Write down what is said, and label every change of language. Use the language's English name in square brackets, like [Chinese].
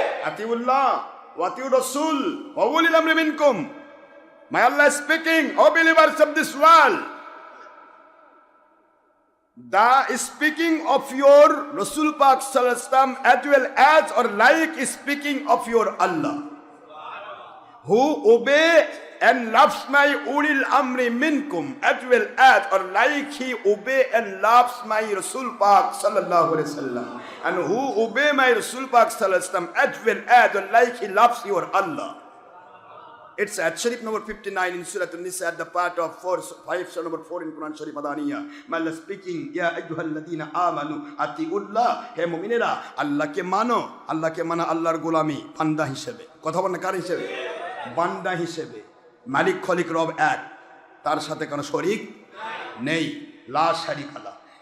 [Arabic] আতিউল্লাহ ওয়া আতিউর রাসূল ওয়া উলিল আমরি মিনকুম। [English] My Allah is speaking, O believers of this world. The speaking of your Rasul Pak Sallallahu Alaihi Wasallam as well as or like speaking of your Allah, who obey and loves my ulil amri minkum as well as or like he obey and loves my Rasul Pak Sallallahu Alaihi Wasallam, and who obey my Rasul Pak Sallallahu Alaihi Wasallam as well as or like he loves your Allah. It's at Sharif number 59 in Surah An-Nisa at the part of 5 number 4 in Quran Sharif Madaniya. Allah speaking, [Arabic] Ya ayyuhalladhina amanu atiullah, [Bangla] he mu'minera আল্লাহকে মানো, আল্লাহকে মানা আল্লাহর গোলামি বান্দা হিসেবে, কথা বলেন কার হিসেবে? বান্দা হিসেবে। মালিক খলিক রব এক, তার সাথে কোনো শরীক নেই, [Arabic] লা শারিকা লা।